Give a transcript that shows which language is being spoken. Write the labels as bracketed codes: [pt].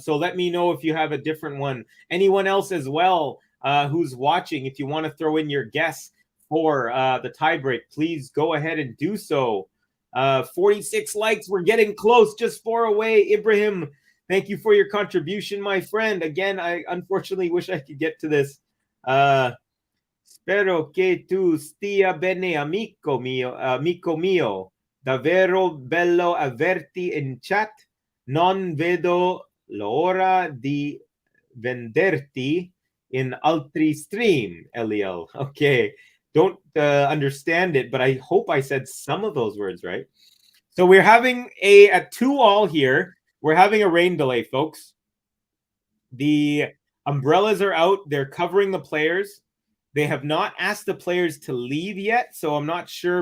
[en] So let me know if you have a different one. Anyone else as well who's watching, if you want to throw in your guess for the tiebreak, please go ahead and do so. 46 likes. We're getting close, just 4 away. Ibrahim, thank you for your contribution, my friend. Again, I unfortunately wish I could get to this. [it] Spero che tu stia bene, amico mio. Davvero bello averti in chat. Non vedo l'ora di venderti in altri stream, Eliel. [en] Okay. Don't understand it, but I hope I said some of those words right. So we're having a 2-all here. We're having a rain delay, folks. The umbrellas are out. They're covering the players. They have not asked the players to leave yet, so I'm not sure.